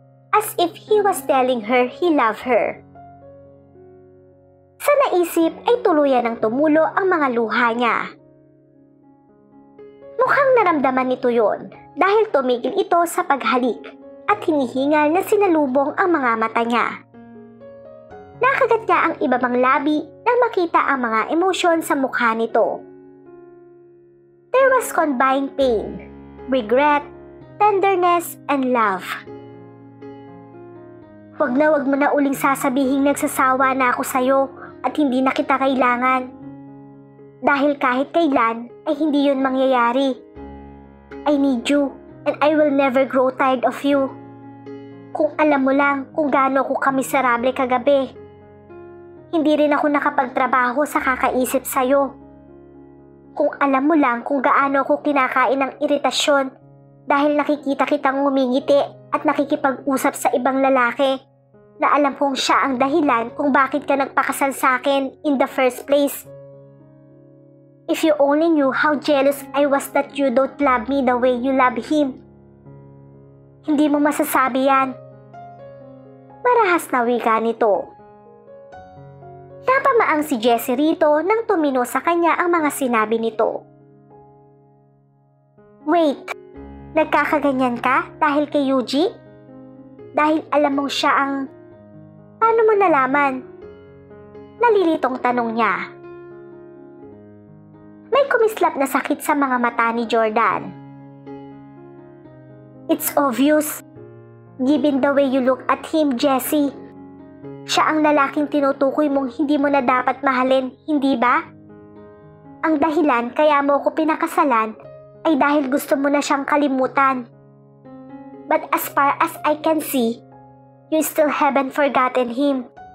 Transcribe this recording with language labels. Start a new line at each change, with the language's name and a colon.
English: as if he was telling her he loved her.
Filipino: Sa naisip ay tuluyan ng tumulo ang mga luha niya. Mukhang naramdaman nito yon dahil tumigil ito sa paghalik at hinihingal na sinalubong ang mga mata niya. Nakagat niya ang iba pang labi nang makita ang mga emosyon sa mukha nito.
English: There was combined pain, regret, tenderness, and love.
Filipino: Wag mo na uling sasabihing nagsasawa na ako sa'yo at hindi na kita kailangan. Dahil kahit kailan ay hindi yun mangyayari. I need you and I will never grow tired of you. Kung alam mo lang kung gaano ako kamiserable kagabi. Hindi rin ako nakapagtrabaho sa kakaisip sa'yo. Kung alam mo lang kung gaano ako kinakain ng iritasyon dahil nakikita kitang ngumingiti at nakikipag-usap sa ibang lalaki na alam kong siya ang dahilan kung bakit ka nagpakasal sa akin
English: in the first place. If you only knew how jealous I was that you don't love me the way you love him.
Filipino: Hindi mo masasabi yan. Marahas na wika nito. Napamaang si Jessie rito nang tumino sa kanya ang mga sinabi nito. Wait, nagkakaganyan ka dahil kay Yuji? Dahil alam mong siya ang... Paano mo nalaman? Nalilitong tanong niya. May kumislap na sakit sa mga mata ni Jordan.
English: It's obvious. Given the way you look at him, Jessie.
Filipino: Siya ang lalaking tinutukoy mong hindi mo na dapat mahalin, hindi ba? Ang dahilan kaya mo ko pinakasalan ay dahil gusto mo na siyang kalimutan.
English: But as far as I can see, you still haven't forgotten him.